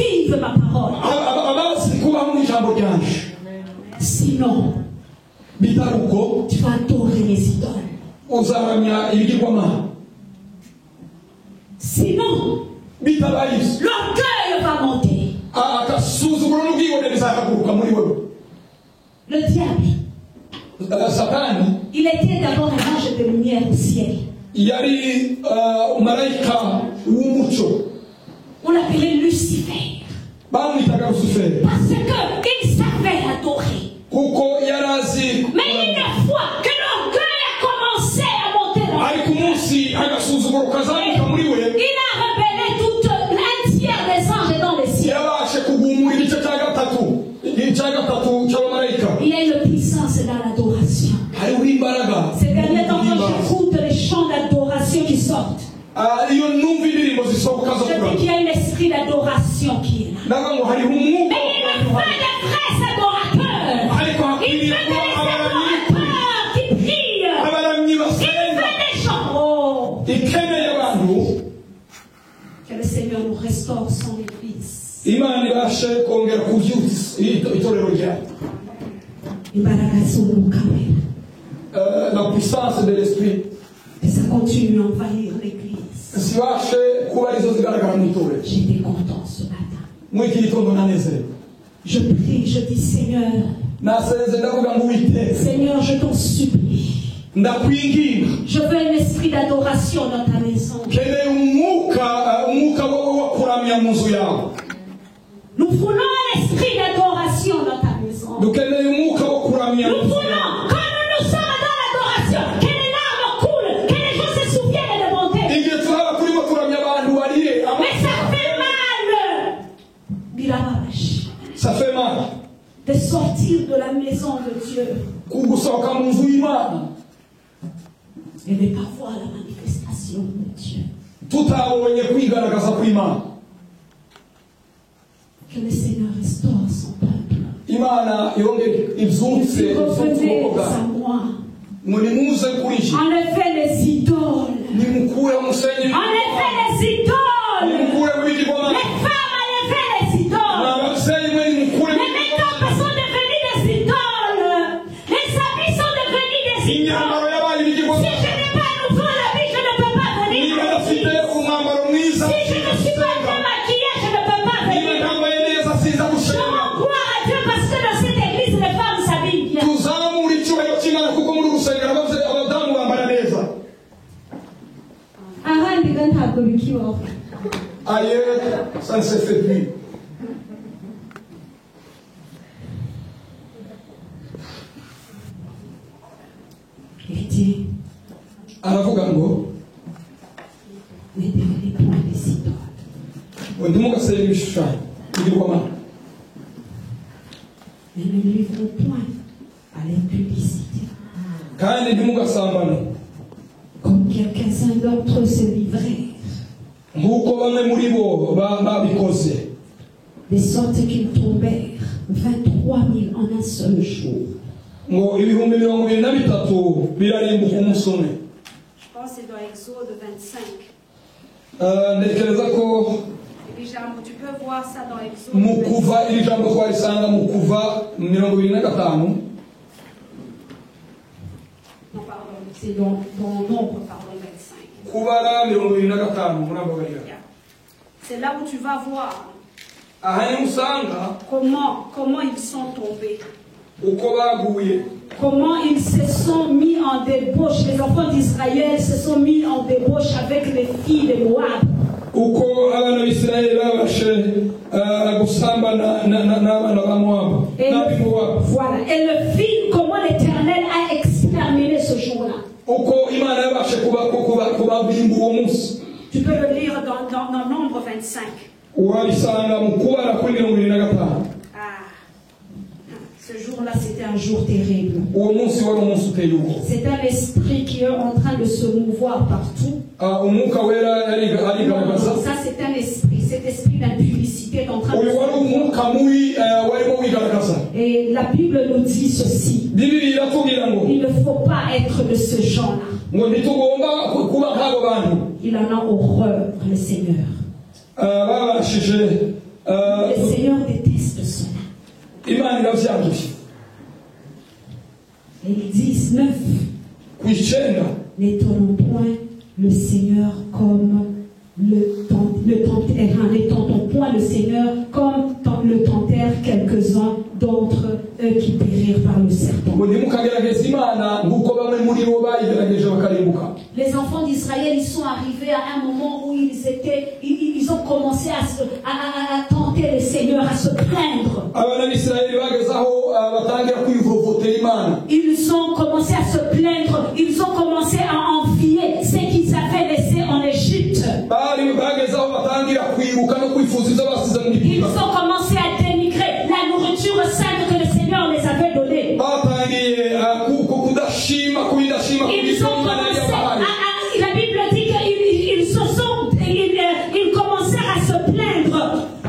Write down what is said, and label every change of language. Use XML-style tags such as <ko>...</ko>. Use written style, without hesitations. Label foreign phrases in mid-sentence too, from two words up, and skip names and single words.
<fr>vivre ma parole.</fr> <rw>abazi kubaho mu ijambo ryanje.</rw> <fr>Sinon,</fr> <rw>bitaruko</rw> <fr>tu vas adorer les idoles.</fr> <rw>uzaramya ibigirwamana.</rw> <fr>Sinon,</fr> <rw>bitabayize</rw> <fr>l'orgueil va monter.</fr> <rw>akasuzuguro n'ubwibone bizahaguruka muri wewe.</rw> <fr>Le diable,</fr> <rw>Satani</rw> <fr>il était d'abord un ange de lumière au ciel.</fr> <rw>yari marayika w'umucyo.</rw> <fr>On l'appelait Lucifer.</fr> <rw>bamwitaga Lusiferi</rw> <fr>Parce qu'il savait adorer.</fr> <rw>kuko yarazi.</rw> <fr>Mais une fois que l'orgueil a commencé à monter dans</fr> <rw>ariko umunsi agasuzuguro kazamuka muri we,</rw> <fr>il a rebellé tout un tiers des anges dans les cieux.</fr> <rw>yabashe kugumura igice cya gatatu cy'abamarayika.</rw> <fr>Il y a une puissance dans l'adoration.</fr> <rw>hariho imbaraga.</rw> <fr>Ces derniers temps, quand j'écoute les chants d'adoration qui sortent,</fr> <rw>iyo numva indirimbo zisohoka zo</rw> <fr>je dis</fr> <rw>kuramya,</rw> <fr>qu'il y a un esprit d'adoration qui est là.</fr> <rw>ndavuga ngo hariho umwuka.</rw> <fr>Mais il me fait des vrais adorateurs.</fr> <rw>ariko</rw> <fr>Il</fr> <rw>hakwiriye</rw> <fr>fait</fr> <rw>kuba</rw> <fr>des</fr> <rw>abaramyi</rw> <fr>adorateurs qui prient.</fr> <rw>abaramyi</rw> <fr>Il</fr> <rw>basenga</rw> <fr>fait des chants. Oh,</fr> <rw>ikeneye abantu.</rw> <fr>que le Seigneur nous restaure son église.</fr> <rw>imana ibashe kongera kubyutsa itorero ryayo. Imbaraga z'umwuka wera.</rw> <fr>la puissance de l'esprit Que ça continue à envahir l'église.</fr> <rw>zibashe kuba arizo zigaragara mu itorero.</rw> <fr>J'étais content ce matin.</fr> <rw>muri iki gitondo nanezerewe.</rw> <fr>Je prie, je dis Seigneur,</fr> <rw>nasenze ndavuga ngo Uwiteka,</rw> <fr>Seigneur, je t'en supplie.</fr> <rw>ndakwinginga,</rw> <fr>Je veux un esprit d'adoration dans ta maison.</fr> <rw>keneye umwuka wowe wo kuramya mu nzu yawe.</rw> <fr>Nous voulons un esprit d'adoration dans ta maison.</fr> <rw>dukeneye umwuka wo kuramya</rw> <fr>Nous</fr> <rw>mu nzu</rw> <fr>voulons,</fr> <rw>yawe.</rw> <fr>quand nous sommes dans l'adoration, que les larmes coulent, que les gens se souviennent de monter.</fr> <rw>igihe turaba turimo kuramya abantu barire</rw> <fr>Mais ça fait mal, Bilamash, ça fait mal de sortir de la maison de Dieu</fr> <rw>gusohoka mu nzu y'Imana</rw> <fr>et de ne pas voir la manifestation de Dieu.</fr> <rw>tutabonye kwigaragaza kw'Imana.</rw> <fr>Que le Seigneur restaure son peuple.</fr> <rw>Imana yongere ibyutse</rw> <fr>Et revenez</fr> <rw>ubwoko</rw> <fr>à</fr> <rw>bwawe.</rw> <fr>moi.</fr> <rw>ngo nimuze kuri iki,</rw> <fr>Enlevez les idoles.</fr> <rw>nimukure umusenyi,</rw> <fr>Enlevez les idoles.</fr> <rw>nimukure mu bigirwamana.</rw> <fr>Les femmes, enlevez les idoles.</fr> <rw>ababyeyi mwe nimukure mu</rw> <fr>Les make-up sont devenus des idoles. Les habits sont devenus des</fr> <rw>imyambaro</rw> <fr>idoles.</fr> <rw>yabaye</rw> <fr>Si</fr> <rw>ibigirwamana.</rw> <fr>je n'ai pas un nouveau habit, je ne peux pas venir</fr> <rw>niba</rw> <fr>à</fr> <rw>adafite</rw> <fr>l'église.</fr> <rw>umwambaro mwiza,</rw> <fr>Si je ne suis pas bien maquillée, je ne peux pas</fr> <rw>niba</rw> <fr>venir.</fr> <rw>ntambaye neza siza</rw> <fr>Je</fr> <rw>gusenga.</rw> <fr>rends gloire à Dieu parce que dans cette église, les femmes s'habillent bien.</fr> <rw>tuzamure icyubahiro cy'Imana kuko muri gusengera abadamu bambara neza. Ahandi ntabwo bikibaho.</rw> <fr>ailleurs ça ne se fait plus. Il dit,</fr> <rw>aravuga ngo</rw> <fr>ne devenez point des idoles.</fr> <rw>ngo ntimugasenge ibishushanyo bigirwamana,</rw> <fr>Ne nous livrons point à l'impudicité.</fr> <rw>kandi ntimugasambane</rw> <fr>Comme quelques-uns d'entre eux se livrèrent,</fr> <rw>nk'uko bamwe muri bo babikoze,</rw> <fr>de sorte qu'ils tombèrent 23 000 en un seul jour.</fr> <rw>ngo ibihumbi 23 birarimbuka umunsi umwe.</rw> <fr>Je pense que c'est dans Exode 25.</fr> <rw>ntekereza ko</rw> <fr>Tu peux voir ça dans Exode</fr> <rw>mu</rw> <fr>25.</fr> <rw>kuva iri jambo twarisanga mu kuva 25.</rw> <fr>Non, pardon, c'est dans Nombre, pardon, 25.</fr> <rw>kubara 25 murababarira.</rw> <fr>C'est là où tu vas voir</fr> <rw>aha niho usanga</rw> <fr>comment ils sont tombés.</fr> <rw>uko baguye,</rw> <fr>Comment ils se sont mis en débauche. Les enfants d'Israël se sont mis en débauche avec les filles de Moab.</fr> <rw>uko abana b'Isirayeli babashe gusambana n'abana ba Mowabu n'ab'i Mowabu.</rw> <fr>Voilà. Et le film, comment l'Éternel a exterminé ce jour-là.</fr> <rw>uko Imana yabashe kubabimbura uwo munsi.</rw> <fr>Tu peux le lire dans Nombre 25.</fr> <rw>wabisanga mu kubara kuri 25.</rw> <fr>Ce jour-là, c'était un jour terrible.</fr> <rw>uwo munsi wari umunsi uteye ubwoba.</rw> <fr>C'est un esprit qui est en train de se mouvoir partout.</fr> <rw>umwuka wera arigaragaza.</rw> <fr>Ça, c'est un esprit. Cet esprit d'impudicité est en train de</fr> <rw>uyu</rw> <fr>se</fr> <rw>wari</rw> <fr>mouvoir.</fr> <rw>umwuka mubi warimo wigaragaza.</rw> <fr>Et la Bible nous dit ceci.</fr> <rw>Bibiliya iratubwira ngo</rw> <fr>Il ne faut pas être de ce genre-là.</fr> <rw>ngo ntitugomba kuba nk'abo bantu</rw> <fr>Il en a horreur, le Seigneur.</fr> <rw>babashije imana iravyanduye.</rw> <fr>Et ils disent 9.</fr> <rw>Kw'icenda,</rw> <fr>N'étonnons point le Seigneur comme n'étendons point le Seigneur comme le tentèrent quelques-uns d'entre eux qui périrent par le serpent.</fr> <rw>ngo ntimukagerageze imana nk'uko bamwe muri bo bayigerageje bakarimbuka.</rw> <fr>Les enfants d'Israël, ils sont arrivés à un moment où ils ont commencé à tenter le Seigneur, à se plaindre.</fr> <rw>Abana b'Isirayeli bageze aho batangira kwivovotera imana.</rw> <fr>Ils ont commencé à se plaindre, ils ont commencé à envier ce qu'ils avaient laissé en Égypte. Ils ont commencé à dénigrer la nourriture sainte que le Seigneur les avait donnée. Ils ont commencé la Bible dit qu'ils commencèrent à se plaindre.</fr>